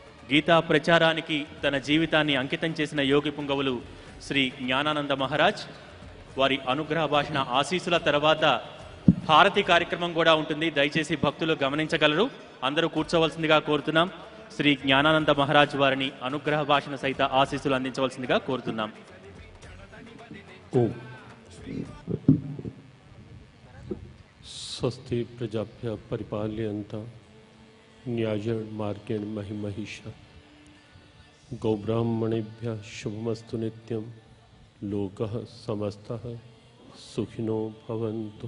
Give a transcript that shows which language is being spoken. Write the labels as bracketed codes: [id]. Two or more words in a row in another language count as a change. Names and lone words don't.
[te] గీతా ప్రచారానికి తన జీవితాన్ని అంకితం చేసిన యోగి పుంగవులు శ్రీ జ్ఞానానంద మహారాజ్ వారి అనుగ్రహ భాషణ ఆశీస్సుల తర్వాత హారతి కార్యక్రమం కూడా ఉంటుంది. దయచేసి భక్తులు గమనించగలరు. అందరూ కూర్చోవలసిందిగా కోరుతున్నాం. శ్రీ జ్ఞానానంద మహారాజ్ వారిని అనుగ్రహ భాషణ సహిత ఆశీస్సులు అందించవలసిందిగా కోరుతున్నాం. [sa] स्वस्ति प्रजाभ्यः परिपालयन्तां न्यायेन मार्गेण महिमहिषा गौब्राह्मणेभ्यः शुभमस्तु नित्यं लोकः समस्तः सुखिनो भवन्तु।